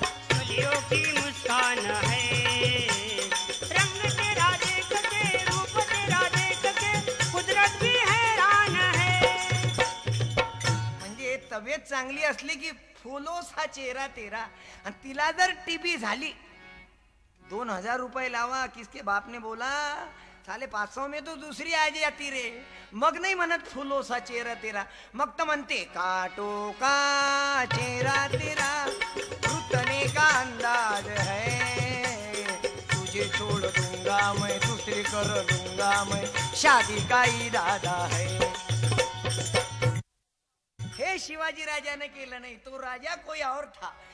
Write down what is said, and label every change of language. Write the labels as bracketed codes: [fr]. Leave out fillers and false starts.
[hi] कलियों की मुस्कान है, रंग तेरा देख के, रूप तेरा देख के, कुदरत भी हैरान है. [mr] म्हणजे तब्येत चांगली असली की [hi] फूलों सा चेहरा तेरा, [mr] आणि तिला जर टीबी झाली, 2000 रुपये लावा. [hi] किसके बाप ने बोला साले 500 में तो दूसरी आ जाती रे. [mr] मग नाही म्हणत [hi] फुलो सा चेहरा तेरा, [mr] मग तर म्हणते [hi] काटो का चेहरा तेरा, रुतने का अंदाज है, तुझे छोड़ दूंगा मैं, दूसरी कर दूंगा मैं, शादी का इरादा है. [mr] हे शिवाजी राजाने केलं नाही, तो राजा [hi] कोई और था.